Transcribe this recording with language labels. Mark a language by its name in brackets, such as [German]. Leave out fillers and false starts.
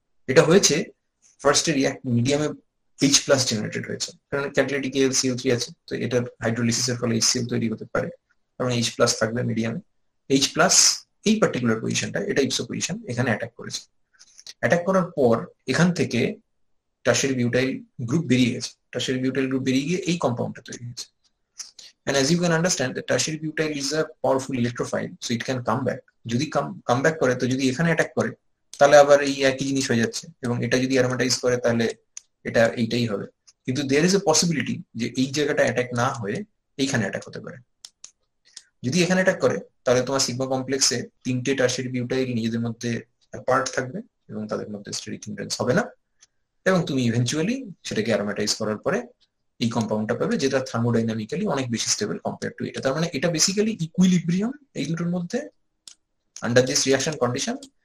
[Bangla] এটা হয়েছে ফার্স্টে রিঅ্যাক্ট মিডিয়ামে H+ জেনারেটেড হয়েছে, কারণ ক্যাটালিটিক LCl3 আছে, তো এটার হাইড্রোলিসিসের ফলে HCl তৈরি হতে পারে, কারণ H+ থাকবে মিডিয়ামে। H+ এই পার্টিকুলার পজিশনটা, এটা ইপসো পজিশন, এখানে অ্যাটাক করেছে। অ্যাটাক করার পর এখান থেকে টারশিয়ারি বিউটাইল গ্রুপ বেরিয়ে গেছে, টারশিয়ারি বিউটাইল গ্রুপ বেরিয়ে গিয়ে এই কম্পাউন্ডটা তৈরি হয়েছে। [English] And as you can understand, the tertiary butyl is a powerful electrophile, so it can come back. [Bangla] যদি কাম ব্যাক করে, তো যদি এখানে অ্যাটাক করে তাহলে আবার এই একই জিনিস হয়ে যাচ্ছে, এবং এটা যদি অ্যারোমাটাইজ করে তাহলে এটা এইটাই হবে। কিন্তু [English] there is a possibility [Bangla] যে এই জায়গাটা অ্যাটাক না হয়ে এইখানে অ্যাটাক হতে পারে। যদি এখানে অ্যাটাক করে তাহলে তোমার সিগমা কমপ্লেক্সে তিনটে টারশিয়ারি বিউটাইল নিজেদের মধ্যে অ্যাপার্ট থাকবে এবং তাদের মধ্যে স্টেরিক হিন্ড্রেন্স হবে না, এবং তুমি ইভেন্চুয়ালি সেটাকে অ্যারোমাটাইজ করার পরে এই কম্পাউন্ডটা পাবে, যেটা থার্মোডাইনামিক্যালি অনেক বেশি স্টেবল কম্পেয়ার টু এটা। তার মানে এটা বেসিক্যালি ইকুইলিব্রিয়াম এই দুটোর মধ্যে আন্ডার দিস রিঅ্যাকশন কন্ডিশন।